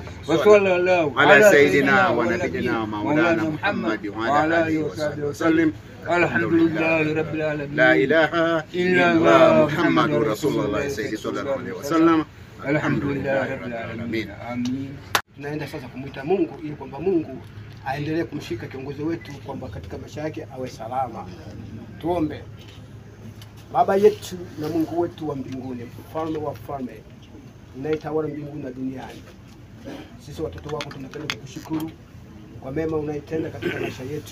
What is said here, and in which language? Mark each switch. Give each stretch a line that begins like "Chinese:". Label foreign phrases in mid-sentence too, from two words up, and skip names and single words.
Arabic: وصلى الله على سيدنا ونبينا مولانا محمد وعلى آله وصحبه وسلم. الحمد لله رب العالمين. لا إله إلا الله محمد رسول الله سيدي صلى الله عليه وسلم. الحمد لله رب العالمين. آمين.
Swahili: tunaenda sasa kumwita Mungu ili kwamba Mungu aendelee kumshika kiongozi wetu kwamba katika maisha yake awe salama. Tuombe. Baba yetu na Mungu wetu wa mbinguni, mfalme wa falme, unayetawala mbinguni na duniani, sisi watoto wako tunapenda kukushukuru kwa mema unayotenda katika maisha yetu.